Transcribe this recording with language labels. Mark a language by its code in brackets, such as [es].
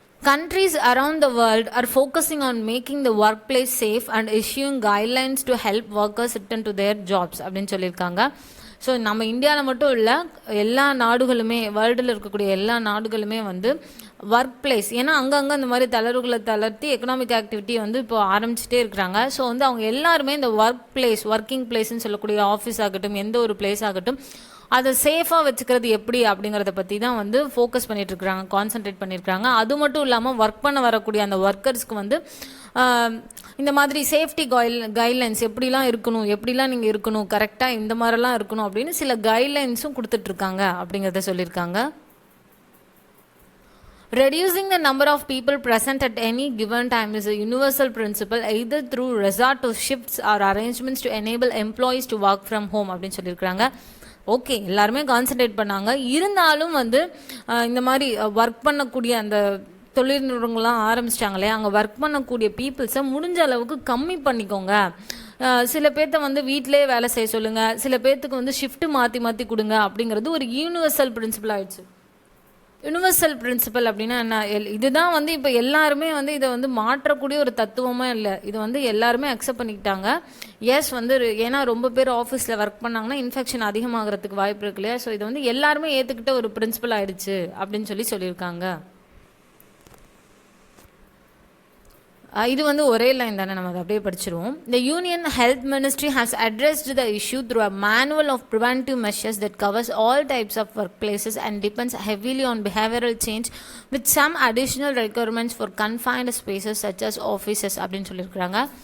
[en] Countries around the world are focusing on making the workplace safe and issuing guidelines to help workers return to their jobs [ta] அப்படின்னு சொல்லியிருக்காங்க. So நம்ம இந்தியாவில் மட்டும் இல்லை, எல்லா நாடுகளுமே, வேர்ல்டில் இருக்கக்கூடிய எல்லா நாடுகளுமே வந்து ஒர்க் பிளேஸ், ஏன்னா அங்கங்கே இந்த மாதிரி தளர்வுகளை தளர்த்தி எக்கனாமிக் ஆக்டிவிட்டி வந்து இப்போ ஆரம்பிச்சிட்டே இருக்கிறாங்க. ஸோ வந்து அவங்க எல்லாருமே இந்த ஒர்க்கிங் பிளேஸ்ன்னு சொல்லக்கூடிய ஆஃபீஸ் ஆகட்டும், எந்த ஒரு பிளேஸ் ஆகட்டும், அதை சேஃபாக வச்சுக்கிறது எப்படி அப்படிங்கிறத பற்றி தான் வந்து ஃபோக்கஸ் பண்ணிகிட்ருக்குறாங்க, கான்சன்ட்ரேட் பண்ணியிருக்கிறாங்க. அது மட்டும் இல்லாமல் ஒர்க் பண்ண வரக்கூடிய அந்த ஒர்க்கர்ஸ்க்கு வந்து இந்த மாதிரி சேஃப்டி கைட்லைன்ஸ் எப்படிலாம் நீங்கள் இருக்கணும், கரெக்டாக இந்த மாதிரிலாம் இருக்கணும் அப்படின்னு சில கைட்லைன்ஸும் கொடுத்துட்ருக்காங்க அப்படிங்கிறத சொல்லியிருக்காங்க. [en] Reducing the number of people present at any given time is a universal principle, either through resort to shifts or arrangements to enable employees to work from home [ta] அப்படின்னு சொல்லியிருக்கிறாங்க. ஓகே, எல்லாருமே கான்சன்ட்ரேட் பண்ணாங்க. இருந்தாலும் வந்து இந்த மாதிரி ஒர்க் பண்ணக்கூடிய அந்த தொழில் நிறுவனங்கள்லாம் ஆரம்பிச்சிட்டாங்களே, அங்கே ஒர்க் பண்ணக்கூடிய பீப்புள்ஸை முடிஞ்ச அளவுக்கு கம்மி பண்ணிக்கோங்க. சில பேர்த்த வந்து வீட்டிலே வேலை செய்ய சொல்லுங்கள், சில பேர்த்துக்கு வந்து ஷிஃப்ட்டு மாற்றி கொடுங்க அப்படிங்கிறது ஒரு யூனிவர்சல் பிரின்சிபல் ஆயிடுச்சு. யூனிவர்சல் பிரின்சிபல் அப்படின்னா என்ன, இதுதான் வந்து இப்போ எல்லாருமே வந்து இதை வந்து மாற்றக்கூடிய ஒரு தத்துவமாக இல்லை, இது வந்து எல்லாருமே அக்செப்ட் பண்ணிக்கிட்டாங்க. எஸ் வந்து ஏன்னா ரொம்ப பேர் ஆஃபீஸில் ஒர்க் பண்ணாங்கன்னா இன்ஃபெக்ஷன் அதிகமாகிறதுக்கு வாய்ப்பு இருக்கு இல்லையா. ஸோ இது வந்து எல்லாருமே ஏற்றுக்கிட்ட ஒரு பிரின்சிபல் ஆயிடுச்சு அப்படின்னு சொல்லியிருக்காங்க. இது வந்து ஒரே லைன் தானே, நம்ம அதை அப்படியே படிச்சிருவோம். [en] The Union Health Ministry has addressed the issue through a manual of preventive measures that covers all types of workplaces and depends heavily on behavioral change with some additional requirements for confined spaces such as offices [ta] அப்படின்னு சொல்லியிருக்கிறாங்க.